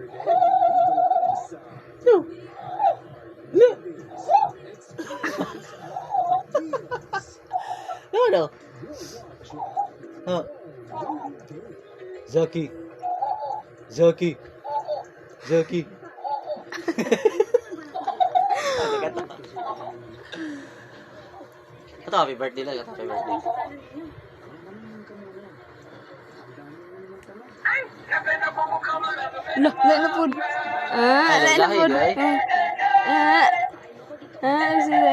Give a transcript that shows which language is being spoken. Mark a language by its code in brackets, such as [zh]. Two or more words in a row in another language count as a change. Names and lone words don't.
[en] No. No. No no. Huh. Zaki. Zaki. Zaki. [tl] Ito, [en] happy birthday [tl] lang. [en] Happy birthday. [tl] Lah, na po. Na po. Sige.